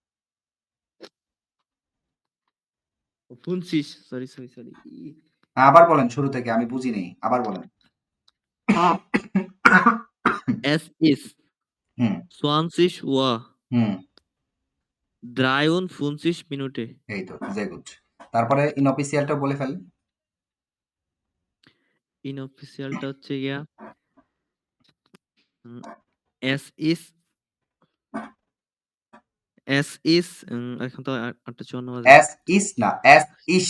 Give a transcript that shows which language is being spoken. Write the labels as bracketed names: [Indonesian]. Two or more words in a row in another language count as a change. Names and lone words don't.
[Bangla] 50 সরি। আবার বলেন শুরু থেকে, আমি বুঝি নাই। আবার বলেন। [German] Es ist [Bangla] হুম, [German] 20 Uhr [Bangla] হুম, [German] 53 Minuten. [Bangla] এই তো, [German] sehr gut। [Bangla] তারপরে ইনঅফিসিয়ালটা বলে ফেলেন। ইনঅফিসিয়ালটা হচ্ছে গিয়া উম, [German] Es ist [Bangla] এখন তো 8:54 বাজে। [German] Es ist [Bangla] না, [German] Es ist.